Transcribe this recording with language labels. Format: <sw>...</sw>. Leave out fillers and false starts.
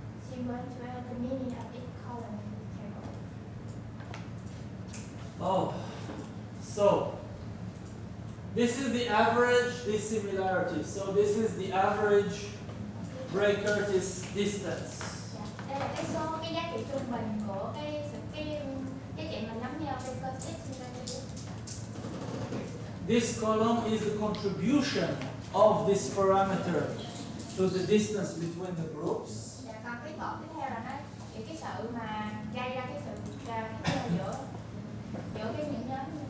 <en>She wants to have the meaning of each column in the table. Oh, so this is the average dissimilarity. So this is the average Bray-Curtis distance.</en> <vi>Đây là cái số, cái giá trị trung bình của cái chuyện mình nắm nhau trên Curtis.</vi> <en>This column is the contribution of this parameter to the distance between the groups.</en> <vi>Dạ, còn cái cột tiếp theo là nó cái sự mà gây ra cái sự khác nhau giữa cái những nhóm.</vi>